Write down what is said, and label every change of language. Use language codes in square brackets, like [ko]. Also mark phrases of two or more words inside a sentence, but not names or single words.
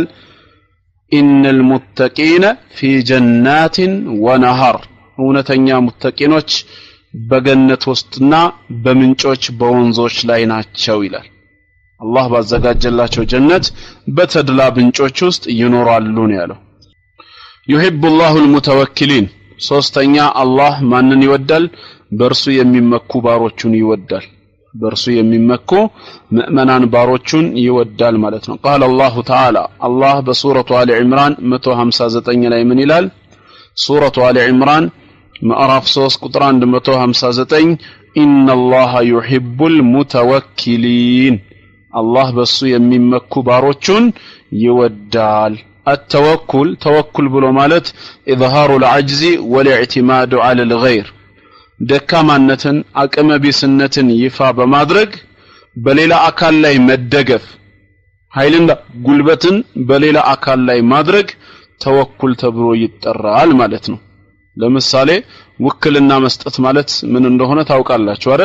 [ar] إن المتقين في جنات ونهر [am] እውነተኛ ሙተቂኖች በገነት ውስጥና በምንጮች በወንዞች ላይ ናቸው ይላል። አላህ ባዘጋጀላቸው ጀነት በተድላ ምንጮች ውስጥ ይኖራሉ ነው ያለው። [ar] يحبُ المتوكلين [am] ሶስተኛ አላህ ማንን ይወዳል? በርሱ የሚመኩ ባሮቹን ይወዳል። በርሱ የሚመኩ ሙእመናን ባሮቹን ይወዳል ማለት ነው። [ar] قال الله تعالى الله [am] በሱረቱ አሊ ኢምራን 159 ላይ ምን ይላል? ሱረቱ አሊ ኢምራን ምዕራፍ 3 ቁጥር 159 [ar] إن الله يحب المتوكلين الله [am] በሱ የሚመኩ ባሮቹን ይወዳል። [ar] التوكل توكل [am] ብሎ ማለት [ar] إظهار العجز والاعتماد على الغير [am] ደካማነትን አቅመቢስነትን ይፋ በማድረግ በሌላ አካል ላይ መደገፍ ኃይልና ጉልበትን በሌላ አካል ላይ ማድረግ ተወኩል ተብሎ ይጠራል ማለት ነው። ለምሳሌ ውክልና መስጠት ማለት ምን እንደሆነ ታውቃላችሁ አይደል?